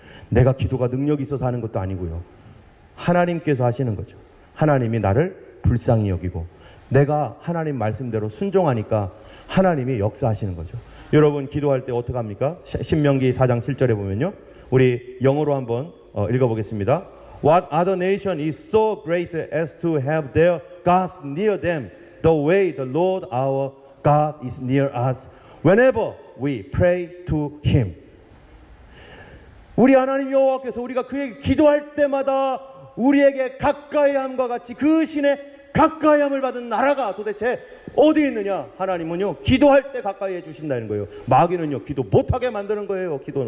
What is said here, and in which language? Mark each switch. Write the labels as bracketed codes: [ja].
[ko] 내가 기도가 능력이 있어서 하는 것도 아니고요. 하나님께서 하시는 거죠. 하나님이 나를 불쌍히 여기고 내가 하나님 말씀대로 순종하니까 하나님이 역사하시는 거죠. 여러분 기도할 때 어떻게 합니까? 신명기 4장 7절에 보면요. 우리 영어로 한번 읽어보겠습니다. [en] What other nation is so great as to have their gods near them the way the Lord our God is near us whenever we pray to Him. [ko] 우리 하나님 여호와께서 우리가 그에게 기도할 때마다 우리에게 가까이함과 같이 그 신의 가까이함을 받은 나라가 도대체 어디 있느냐? 하나님은요 기도할 때 가까이 해주신다는 거예요. 마귀는요 기도 못하게 만드는 거예요.